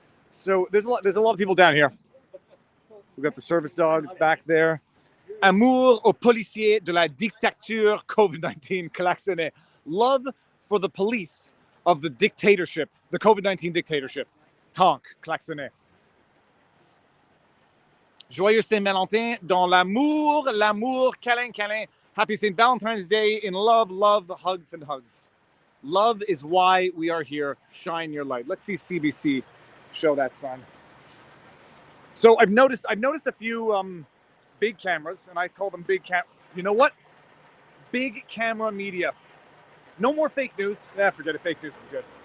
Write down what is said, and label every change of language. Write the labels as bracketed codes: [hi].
[en] So there's a lot of people down here. We've got the service dogs back there. [fr] Amour aux policiers de la dictature COVID-19 klaxonné. [en] Love for the police of the dictatorship, the COVID-19 dictatorship. Honk, klaxonné. [fr] Joyeux Saint-Valentin dans l'amour, câlin, câlin. [en] Happy St. Valentine's Day in love, hugs and hugs. Love is why we are here. Shine your light. Let's see CBC show that sign. So I've noticed a few big cameras, and I call them big cam. You know what? Big camera media. No more fake news. Forget it. Fake news is good.